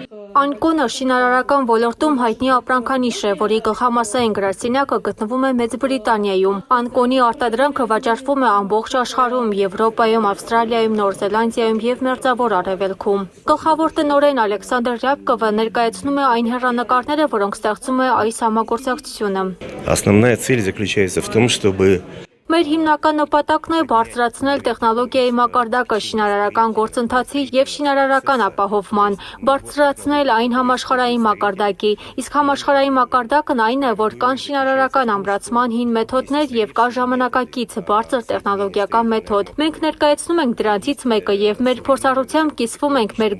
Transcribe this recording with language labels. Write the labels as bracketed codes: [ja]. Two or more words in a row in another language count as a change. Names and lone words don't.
[hy] Անկոնը շինարարական ոլորտում հայտնի ապրանքանիշ է, որի գլխամասային գրասենյակը գտնվում է Մեծ Բրիտանիայում։ Անկոնի արտադրանքը վաճառվում է ամբողջ աշխարհում, Եվրոպայում, Ավստրալիայում, Նոր Զելանդիայում եւ Մերձավոր Արևելքում։ Գլխավոր տնօրեն Ալեքսանդր Ռябկովը ներկայացնում է այն հեռանկարները, որոնք ստեղծում է այս համագործակցությունը։ [ru] Основная цель заключается в том, чтобы [hy] Մեր հիմնական նպատակն է բարձրացնել տեխնոլոգիայի մակարդակը շինարարական գործընթացի եւ շինարարական ապահովման, բարձրացնել այն համաշխարհային մակարդակի, իսկ համաշխարհային մակարդակն այն է, որ կան շինարարական ամրացման հին մեթոդներ եւ կա ժամանակակից բարձր տեխնոլոգիական մեթոդ։ Մենք ներկայացնում ենք դրանցից մեկը եւ մեր փորձառությամբ կիսվում ենք մեր